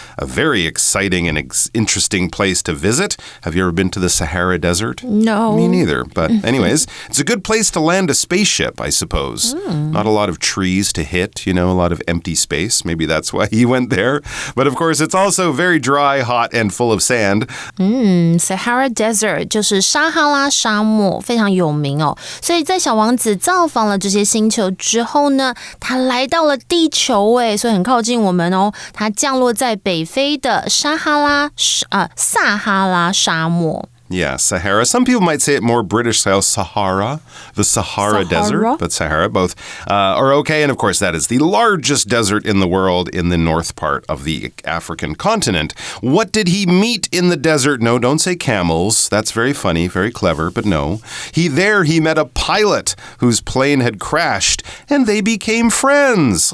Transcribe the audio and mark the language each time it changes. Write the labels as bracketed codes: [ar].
[en] A very exciting and interesting place to visit. Have you ever been to the Sahara Desert? No. Me neither. But anyways, it's a good place to land a spaceship, I suppose. Not a lot of trees to hit, a lot of empty space. Maybe that's why he went there. But of course, it's also very dry, hot, and full of sand. Sahara Desert [zh] 就是撒哈拉沙漠，非常有名哦。所以在小王子造访了这些星球之后呢，他来到了地球诶，所以很靠近我们哦。他降落在北非的撒哈拉沙漠。 [en] Yeah, Sahara. Some people might say it more British style, Sahara, the Sahara Desert, but Sahara, both are okay. And of course, that is the largest desert in the world in the north part of the African continent. What did he meet in the desert? No, don't say camels. That's very funny, very clever, but no. He met a pilot whose plane had crashed, and they became friends.